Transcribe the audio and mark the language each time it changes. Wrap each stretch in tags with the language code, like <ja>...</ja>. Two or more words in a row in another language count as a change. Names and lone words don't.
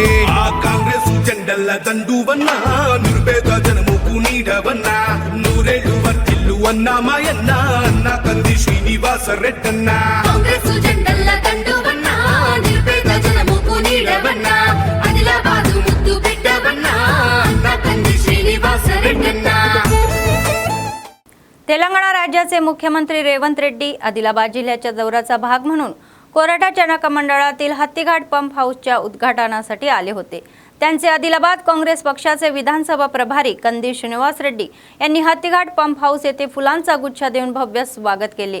<te>ఆ కాంగ్రెస్ జెండల్ల దండువన్నా, నిరుపేద జనముకు నీడవన్నా, నూరేళ్లు వర్తిల్లు అన్నా మాయన్న, అన్న కంది శ్రీనివాస రెడ్డన్నా। కాంగ్రెస్ జెండల్ల దండువన్నా, నిరుపేద జనముకు నీడవన్నా, ఆదిలాబాదు ముద్దు బిడ్డవన్నా, అన్న కంది శ్రీనివాస రెడ్డన్నా।</te> <mr>तेलंगणा राज्याचे मुख्यमंत्री रेवंत रेड्डी आदिलाबाद जिल्ह्याच्या दौऱ्याचा भाग म्हणून कोराटाच्या नाका मंडळातील हत्तीघाट पंप हाऊसच्या उद्घाटनासाठी आले होते। त्यांचे आदिलाबाद काँग्रेस पक्षाचे विधानसभा प्रभारी कंदी श्रीनिवास रेड्डी यांनी हत्तीघाट पंप हाऊस येथे फुलांचा गुच्छ देऊन भव्य स्वागत केले।</mr>